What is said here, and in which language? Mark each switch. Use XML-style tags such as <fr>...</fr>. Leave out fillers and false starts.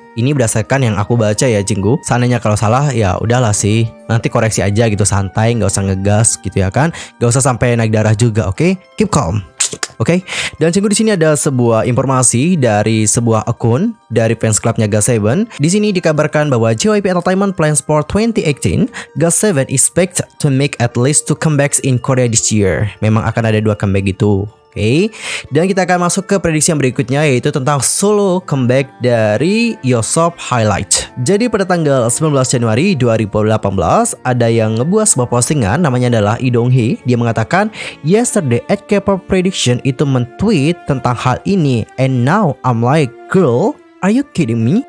<id>Ini berdasarkan yang aku baca ya Cinggu. Seandainya kalau salah ya udahlah sih, nanti koreksi aja gitu, santai, nggak usah ngegas gitu ya kan, nggak usah sampai naik darah juga. Oke,</id> <en>keep calm.</en> <id>Oke, dan Cinggu, di sini ada sebuah informasi dari sebuah akun dari fans clubnya GOT7. Di sini dikabarkan bahwa JYP Entertainment</id> <en>plans for 2018, GOT7 expect to make at least 2 comebacks in Korea this year.</en> <id>Memang akan ada 2 comeback gitu. Oke, dan kita akan masuk ke prediksi yang berikutnya, yaitu tentang solo comeback dari Yosop Highlight. Jadi pada tanggal 19 Januari 2018 ada yang ngebuat sebuah postingan, namanya adalah Lee Dong-hee. Dia mengatakan,</id> <en>yesterday @K-pop prediction</en> <id>itu mentweet tentang hal ini,</id> <en>and now I'm like, girl, are you kidding me?</en>